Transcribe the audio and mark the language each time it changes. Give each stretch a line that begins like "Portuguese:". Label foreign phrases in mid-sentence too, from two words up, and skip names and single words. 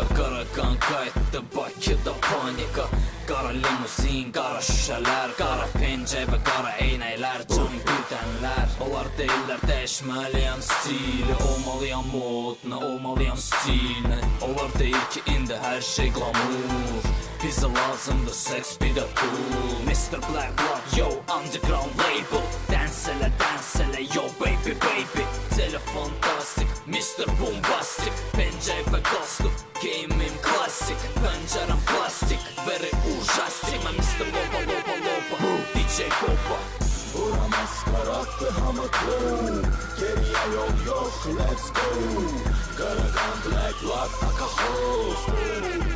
Azerbaijani: Qaraqan qayıtdı, Bakıda panika. Qara limuzin, qara şüşələr, qara pencək və qara eynəklər, can güdənlər. Onlar deyirlər dəyişməliyəm stili, olmalıyam modna, olmalıyam stilni. Onlar deyir ki indi hər şey glamour, bizə lazımdır seks bir də pul.
English: Mr. Black Blood, yo, underground label.
Azerbaijani: Dance elə,
English: yo baby baby.
Azerbaijani: Celi fantastik, Mr. Bombastik. Pencək və qalstuk, geyimim klasik. Pəncərəm plastik, very ujastik. Mən Mr. Loba, loba, loba, DJ Boba. Bura maskarattı hamıtlı,
Turkish: geriye yol yok,
English: let's go.
Azerbaijani: Qaraqan Black Blood, Aka Host.